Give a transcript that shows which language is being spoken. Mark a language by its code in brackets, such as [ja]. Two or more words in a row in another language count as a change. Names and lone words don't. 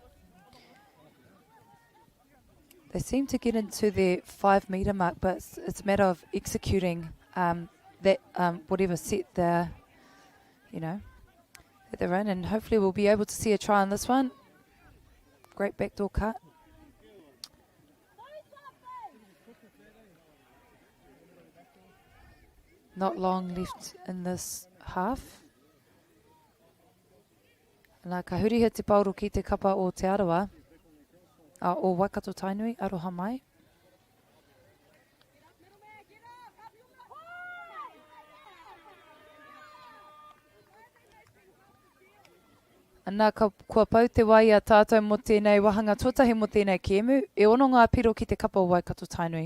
[en] They seem to get into their 5 metre mark, but it's a matter of executing that whatever set they're, that they're in, and hopefully we'll be able to see a try on this one. Great backdoor cut. Not long left in this half. [mi] Nā ka huriha te pauro ki te kapa o Te Arawa, o Waikato Tainui, aroha mai. Nā kua pau te wai a tātou mo tēnei wahanga tuatahi mo tēnei kēmu, e ono ngā piro ki te kapa o Waikato Tainui.